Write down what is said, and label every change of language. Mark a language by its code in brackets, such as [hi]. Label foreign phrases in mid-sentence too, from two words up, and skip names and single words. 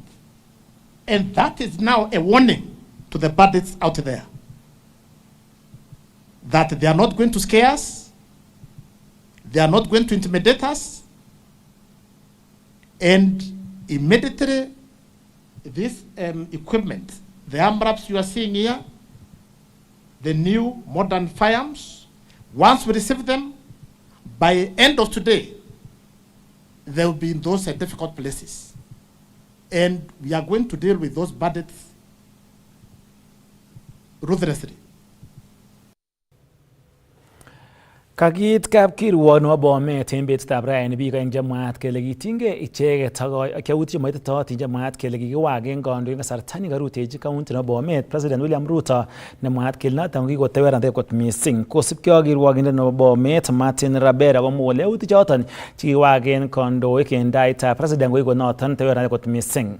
[en] And that is now a warning to the bandits out there that they are not going to scare us, they are not going to intimidate us, and immediately this equipment, the AMRAPs you are seeing here, the new modern firearms, once we receive them, by end of today, they will be in those difficult places. And we are going to deal with those bandits ruthlessly. [kln] Kakit kapkirwok nebo Bomet en betutab raini biik oeng chemwaat kele kitinygei icheket ak yautik chemoititootin chemwaat kele kikiwagen kandoik kasarta nekarutechi county nebo Bomet President William Ruto nemwaat kele noton kikotewernatet kot missing kosibkei ak kirwokindet nebo Bomet Martin Rabera komwa kole yautik choton chekiwagen kandoik en taitab President ko noton tewernatet kot missing.